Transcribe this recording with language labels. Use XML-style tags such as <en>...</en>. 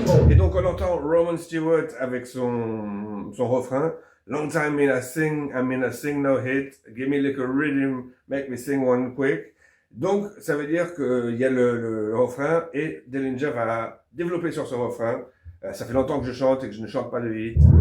<fr>Et donc on entend Roman Stewart avec son refrain.</fr> <en>Long time me I sing no hit. Give me a little rhythm, make me sing one quick.</en> <fr>Donc ça veut dire qu'il y a le refrain et Dillinger va développer sur ce refrain. Ça fait longtemps que je chante et que je ne chante pas de hit.</fr>